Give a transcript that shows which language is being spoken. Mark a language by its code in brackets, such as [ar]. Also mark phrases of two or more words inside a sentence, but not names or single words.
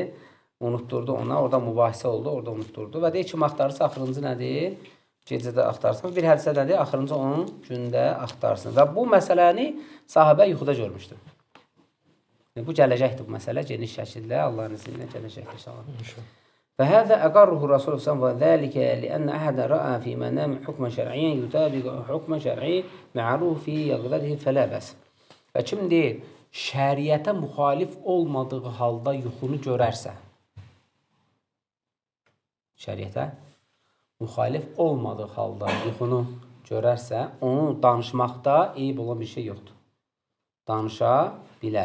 [az] Unutturdu ona. Orada mübahisə oldu, orada unutturdu. Və deyir ki, axtarırsa axırıncı nədir? Gecədə axtarsın. Bir hədisdə nədir? Axırıncı 10 gündə axtarsın. Və bu məsələni sahabə yuxuda görmüşdür. Bu gələcəkdir bu məsələ. Geniş şəkildə Allahın izni ilə gələcəkdir inşallah. [ar] فهذا أقره الرسول صلى الله عليه وسلم وذلك لأن أحد رأى في منام حكما شرعيا يطابق حكما şər'i معروف في يقظته فلا بأس. [az] Və kim deyir, şəriətə müxalif olmadığı halda yuxunu görərsə, şəriətə müxalif olmadığı halda yuxunu görərsə, onu danışmaqda eyib olan bir şey yoxdur. Danışa bilər.